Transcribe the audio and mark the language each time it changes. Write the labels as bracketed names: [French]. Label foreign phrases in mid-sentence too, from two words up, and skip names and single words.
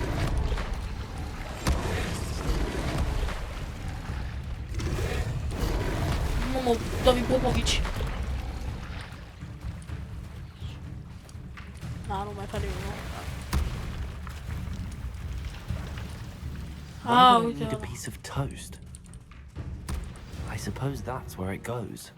[Romanian] Mamă, David Popovici. Da, nu mai face nimic, nu? [English] Why would I [Romanian] uite [English] need a [Romanian] ăla. [English] piece of toast? I suppose that's where it goes.